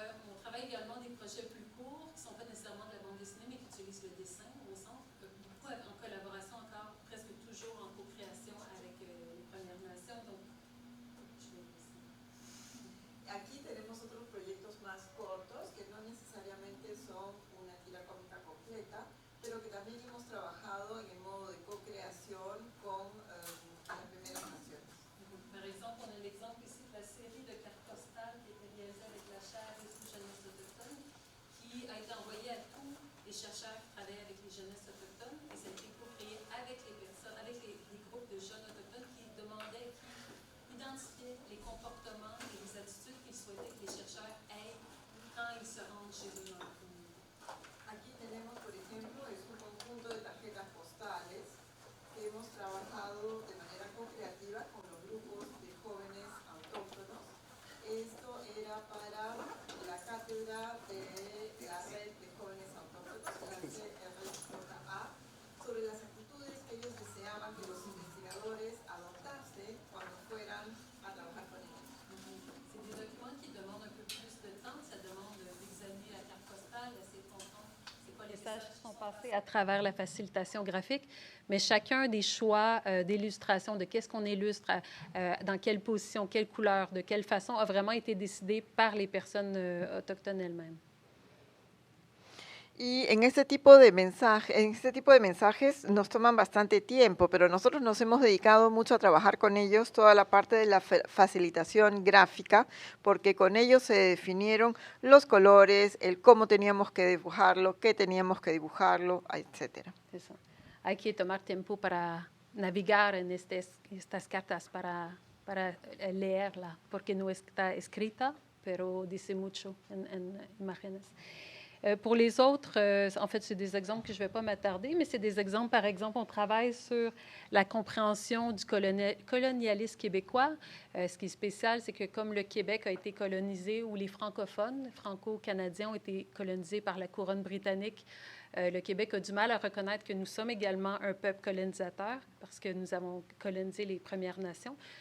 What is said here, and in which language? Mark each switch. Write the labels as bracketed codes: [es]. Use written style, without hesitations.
[fr] On travaille également des projets plus courts qui ne sont pas nécessairement de la bande dessinée, mais qui utilisent le dessin au centre, beaucoup en collaboration encore, presque toujours en co-création avec les Premières Nations. Donc, [es] Aquí tenemos otros proyectos más cortos que no necesariamente son una tira cómica completa, pero que también hemos trabajado en el modo de co-creación con las primeras naciones. [fr] Par exemple, on a l'exemple ici de la série de cartes postales qui a été réalisée avec la chaire des jeunesses autochtones, qui a été envoyée à tous les chercheurs qui travaillent avec les jeunesses autochtones, et ça a été co-créé avec les personnes, avec les groupes de jeunes autochtones qui demandaient, qui identifiaient les comportements et les attitudes qu'ils souhaitaient que les chercheurs aient quand ils se rendent chez eux dans la communauté. [es] Aquí tenemos, por ejemplo, es un conjunto de tarjetas postales que hemos trabajado de manera co-creativa con los grupos de jóvenes autóctonos. Esto era para la cátedra de la red de jóvenes autóctonos, la CRJA, sobre las actitudes que ellos deseaban que los investigadores adoptasen cuando fueran a trabajar con ellos. [fr] C'est des documents qui demandent un peu plus de temps, ça demande d'examiner la carte postale, d'essayer de comprendre c'est quoi les messages qui sont passés à travers la facilitation graphique, mais chacun des choix d'illustration, de qu'est-ce qu'on illustre, dans quelle position, quelle couleur, de quelle façon, a vraiment été décidé par les personnes autochtones elles-mêmes. [es] Y en este tipo de mensajes nos toman bastante tiempo, pero nosotros nos hemos dedicado mucho a trabajar con ellos toda la parte de la facilitación gráfica, porque con ellos se definieron los colores, el cómo teníamos que dibujarlo, qué teníamos que dibujarlo, etcétera. Eso. Hay que tomar tiempo para navegar en estas cartas, para leerla, porque no está escrita, pero dice mucho en imágenes. [fr] Pour les autres, en fait, c'est des exemples que je ne vais pas m'attarder, mais c'est des exemples, par exemple, on travaille sur la compréhension du colonialisme québécois. Ce qui est spécial, c'est que comme le Québec a été colonisé, ou les francophones, franco-canadiens ont été colonisés par la couronne britannique, le Québec a du mal à reconnaître que nous sommes également un peuple colonisateur parce que nous avons colonisé les Premières Nations.